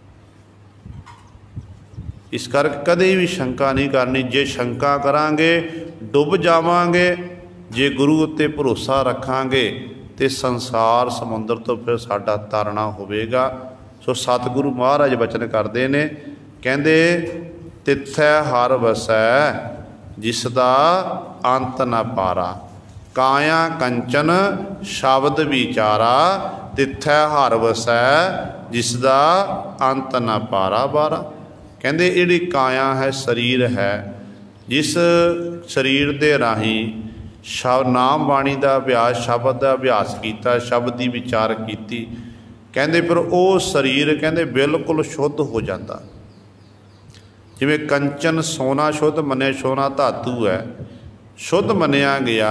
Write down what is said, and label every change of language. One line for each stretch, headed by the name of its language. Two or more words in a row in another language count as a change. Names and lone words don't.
Punjabi: ਇਸ ਕਰਕੇ ਕਦੇ ਭੀ ਸ਼ੰਕਾ ਨਹੀਂ ਕਰਨੀ, ਜੇ ਸ਼ੰਕਾ ਕਰਾਂਗੇ ਡੁੱਬ ਜਾਵਾਂਗੇ, ਜੇ ਗੁਰੂ ਉੱਤੇ ਭਰੋਸਾ ਰੱਖਾਂਗੇ ਤਾਂ ਸੰਸਾਰ ਸਮੁੰਦਰ ਤੋਂ ਫਿਰ ਸਾਡਾ ਤਰਨਾ ਹੋਵੇਗਾ। ਸੋ ਸਤਗੁਰੂ ਮਹਾਰਾਜ ਬਚਨ ਕਰਤੇ ਨੇ, ਕਹਿੰਦੇ ਤਿਥੈ ਹਰਿ ਵਸੈ ਜਿਸਦਾ ਅੰਤੁ ਨ ਪਾਰਾ। ਕਾਇਆ ਕੰਚਨੁ ਸ਼ਬਦੁ ਵੀਚਾਰਾ, ਤਿਥੈ ਹਰਿ ਵਸੈ ਜਿਸਦਾ ਅੰਤੁ ਨ ਪਾਰਾ ਬਾਰਾ।
Hindi: कहते जिहड़ी काया है, शरीर है, जिस शरीर
Punjabi: ਦੇ ਰਾਹੀਂ
Hindi: नाम बाणी का अभ्यास, शब्द का अभ्यास किया, शब्द की विचार की, कहते फिर वो शरीर कहते बिल्कुल शुद्ध हो जाता।
Punjabi: ਜਿਵੇਂ ਕੰਚਨ ਸੋਨਾ ਸ਼ੁੱਧ ਮੰਨੇ, ਸੋਨਾ ਧਾਤੂ ਹੈ, ਸ਼ੁੱਧ ਮੰਨਿਆ ਗਿਆ।